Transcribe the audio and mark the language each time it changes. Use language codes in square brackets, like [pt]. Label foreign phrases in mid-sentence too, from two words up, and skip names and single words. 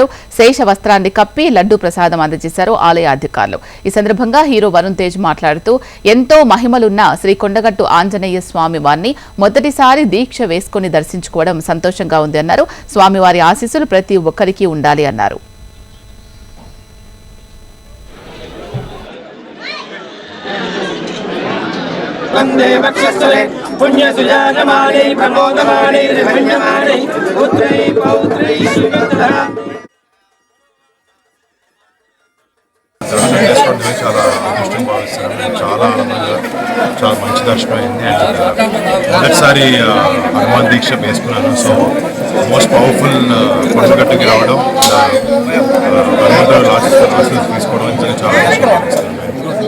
[te] శేష వస్త్రాన్ని కప్పి లడ్డూ ప్రసాదం అందజేశారు ఆలయ అధికారులు. ఈ సందర్భంగా హీరో వరుణ్ తేజ్ మాట్లాడుతూ ఎంతో మహిమలున్న శ్రీ కొండగట్టు ఆంజనేయ స్వామి వారిని మొదటిసారి దీక్ష వేసుకుని దర్శించుకోవడం సంతోషంగా ఉంది అన్నారు. స్వామివారి ఆశీస్సులు ప్రతి ఒక్కరికి ఉండాలి అన్నారు. [sa] वंदे वक्षस्थले पुण्यसुजायमाने प्रमोदमाने धन्यमाने पुत्रै पौत्रै सुगतधरा [te] దర్శనం చేసుకోవడమే చాలా అదృష్టం భావిస్తున్నాను. చాలా ఆనందంగా, చాలా మంచి దర్శనం అయింది. మొదటిసారి హనుమాన్ దీక్ష వేసుకున్నాను. [en] So most powerful [te] కొండగట్టుకి రావడం, హనుమంతుడు ఆశీస్సులు తీసుకోవడం నిజంగా చాలా అదృష్టం భావిస్తున్నాను.